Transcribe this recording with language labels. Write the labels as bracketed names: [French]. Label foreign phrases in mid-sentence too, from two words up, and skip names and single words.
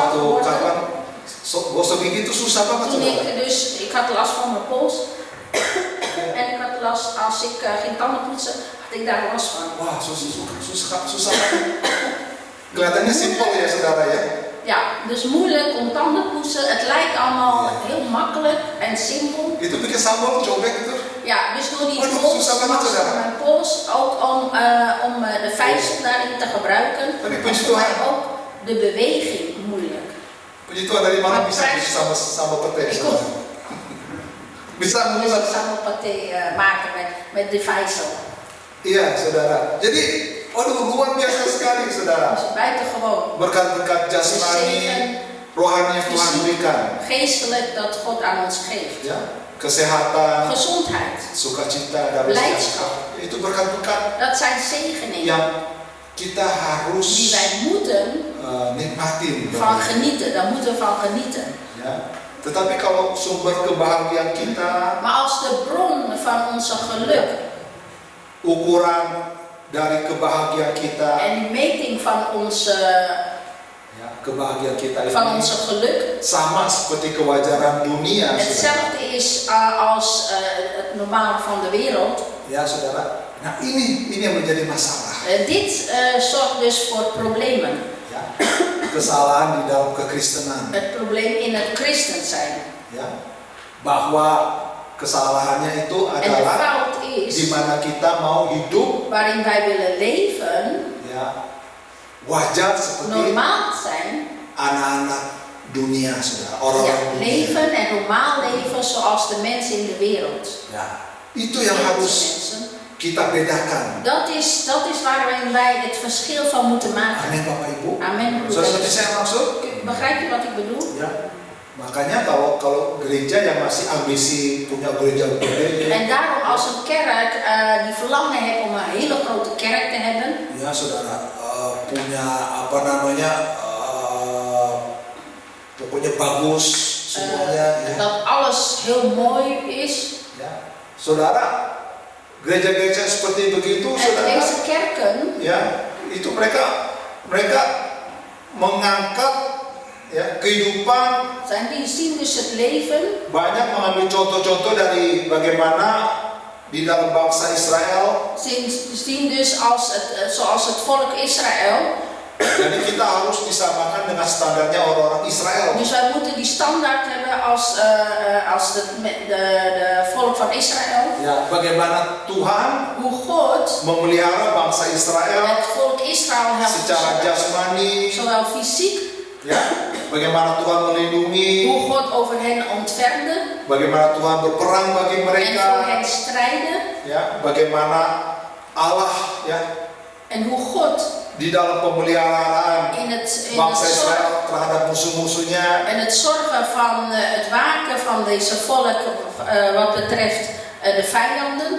[Indonesian] waktu [Dutch] geworden [Indonesian] kapan gosok gigi itu susah banget, [Dutch] toen [Indonesian] saudara. [Dutch] ik had last van mijn pols. En ik had last, als ik ging tanden poetsen, had ik daar last van. [Indonesian] Wah, susah banget. Kelihatannya simpel ya, saudara ya. [Dutch] Ja, dus moeilijk om tanden poetsen. Het lijkt allemaal heel makkelijk en simpel. [Indonesian] Itu bikin sambal cobek itu. [Dutch] Ja, dus door die [Indonesian] Waduh, [Dutch] pols, [Indonesian] susah banget, [Dutch] last [Indonesian] saudara. [Dutch] van mijn pols, ook om de vijzel daarin te gebruiken, [Indonesian] Tapi [Dutch] was [Indonesian] puji [Dutch] voor mij [Indonesian] Tuhan, [Dutch] ook de beweging moeilijk. [Indonesian] puji Tuhan dari mana bisa bikin sambal pete, [Dutch] Ik [Indonesian] saudara. [Dutch] kon [Indonesian] Bisa [Dutch] dus [Indonesian] mulai. [Dutch] ik sambal paté maken met de vijzel. [Indonesian] Iya, saudara. Jadi, waduh, luar biasa sekali, saudara. [Dutch] Dus buitengewoon. [Indonesian] Berkat-berkat jasmani, rohani yang Tuhan berikan, [Dutch] Geestelijk dat God aan ons geeft. [Indonesian] ya, kesehatan, [Dutch] Gezondheid. [Indonesian] sukacita, damai [Dutch] Blijdschap. [Indonesian] sejahtera. Itu berkat-berkat [Dutch] Dat zijn zegeningen [Indonesian] yang kita harus [Dutch] die wij moeten [Indonesian] nikmatin. [Dutch] van genieten. Daar moeten we van genieten. [Indonesian] Ya. Tetapi kalau sumber kebahagiaan kita, [Dutch] Maar als de bron van onze geluk [Indonesian] ukuran dari kebahagiaan kita, [Dutch] en die meting van onze [Indonesian] kebahagiaan kita [Dutch] van [Indonesian] ini [Dutch] onze geluk [Indonesian] sama seperti kewajaran dunia, saudara. [Dutch] hetzelfde is als het normale van de wereld. [Indonesian] Ya, saudara. Nah, ini yang menjadi masalah. [Dutch] Dit zorgt dus voor problemen. [Indonesian] Ya. Kesalahan di dalam kekristenan, [Dutch] Het probleem in het christen zijn. [Indonesian] ya. Bahwa kesalahannya itu [Dutch] En de [Indonesian] adalah [Dutch] fout [Indonesian] di [Dutch] is [Indonesian] mana kita mau hidup, [Dutch] waarin wij willen leven, [Indonesian] ya, wajar seperti [Dutch] normaal zijn. [Indonesian] anak-anak dunia, saudara. [Dutch] Ja, [Indonesian] Orang-orang dunia. [Dutch] leven en normaal leven zoals de mensen in de wereld. [Indonesian] Ya, itu yang [Dutch] Wereldse [Indonesian] harus [Dutch] mensen. [Indonesian] kita bedakan. [Dutch] Dat is waarin wij het verschil van moeten maken. [Indonesian] Amin, Bapak Ibu. [Dutch] Amen. [Indonesian] Saudara, ngerti saya maksud? [Dutch] Begrijp je wat ik bedoel? [Indonesian] Ya. Makanya kalau gereja yang masih ambisi punya gereja gede, [Dutch] En daarom als een kerk die verlangen heeft om een hele grote kerk te hebben, [Indonesian] ya saudara, punya apa namanya, pokoknya bagus semuanya, ya. [Dutch] dat alles heel mooi is. [Indonesian] Ya. Saudara, gereja-gereja seperti begitu, [Dutch] En [Indonesian] saudara, [Dutch] deze kerken, [Indonesian] ya, itu mereka mengangkat, ya, kehidupan, [Dutch] die zien dus het leven. [Indonesian] banyak mengambil contoh-contoh dari bagaimana di dalam bangsa Israel. [Dutch] Zien dus zoals het volk Israël. [Indonesian] Jadi kita harus disamakan dengan standarnya orang-orang Israel. [Dutch] Dus wij moeten die standaard hebben als de volk van Israël. [Indonesian] Ya, bagaimana Tuhan [Dutch] Hoe God [Indonesian] memelihara bangsa Israel [Dutch] het volk Israël helpt [Indonesian] secara jasmani, [Dutch] zowel fysiek, [Indonesian] ya, bagaimana Tuhan melindungi, [Dutch] hoe God over hen ontfermde [Indonesian] bagaimana Tuhan berperang bagi [Dutch] en voor [Indonesian] mereka, [Dutch] hen strijden. [Indonesian] ya, bagaimana Allah, ya, [Dutch] En hoe God [Indonesian] di dalam pemeliharaan [Dutch] in het [Indonesian] bangsa [Dutch] zorgen [Indonesian] Israel terhadap musuh-musuhnya. [Dutch] en het zorgen van het waken van deze volk wat betreft de vijanden.